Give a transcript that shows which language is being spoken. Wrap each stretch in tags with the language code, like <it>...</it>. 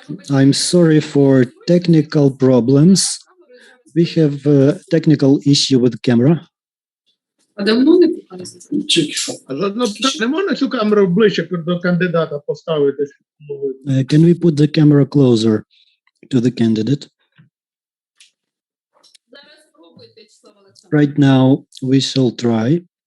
<en>I'm sorry for technical problems. We have a technical issue with the camera.</en> <uk>А давно не показується? Тільки що. Не можна цю камеру ближче до кандидата поставити, щоб було видно?</uk> <en>Can we put the camera closer to the candidate?</en> <uk>Зараз спробуйте, Вячеслав Олександрович.</uk> <en>Right now, we shall try.</en>